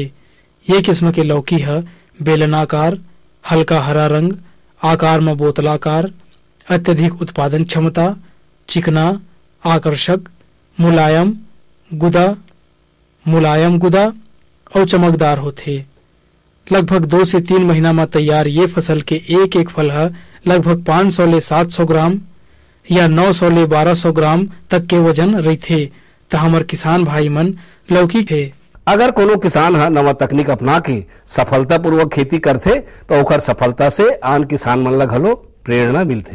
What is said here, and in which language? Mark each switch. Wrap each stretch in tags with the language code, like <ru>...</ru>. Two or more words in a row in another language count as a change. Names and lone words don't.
<hne>ये किस्म के लौकी बेलनाकार, हल्का हरा रंग, आकार में बोतलाकार, अत्यधिक उत्पादन क्षमता, चिकना, आकर्षक, मुलायम गुदा और चमकदार होते। लगभग 2 से 3 महीना में तैयार ये फसल के एक फल लगभग 500 ले 700 ग्राम या 900 ले 1200 ग्राम तक के वजन रहते। त हमर किसान भाई मन लौकी थे। अगर कोनो किसान नवा तकनीक अपना के सफलता पूर्वक खेती करते तो ओकर सफलता से आन किसान मन ला घलो प्रेरणा मिलते।</hne>